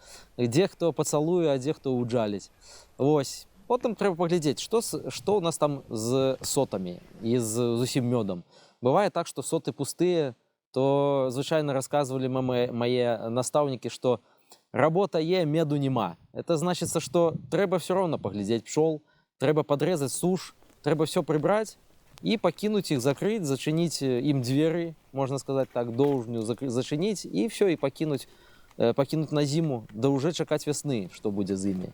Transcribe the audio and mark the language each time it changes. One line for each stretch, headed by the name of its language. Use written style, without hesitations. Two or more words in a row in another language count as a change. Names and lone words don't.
Belarusian: Дзе хто пацалуе, а дзе хто ўджаліць. Вось. Потым трэба паглядзець, што ў нас там з сотамі і з усім мёдам. Бывае так, што соты пустыя, то звычайна расказвалі мае настаўнікі, што работа є, меду нема. Это значыцца, што трэба все роўна паглядзець пчол, трэба падрэзаць суш, трэба все прыбраць і пакінуць іх, закрыць, зачыніць ім дзверы, можна сказаць так, доўжню зачыніць, і все, і пакінуць на зіму, да ўжо чакаць вясны, што будзе з імі.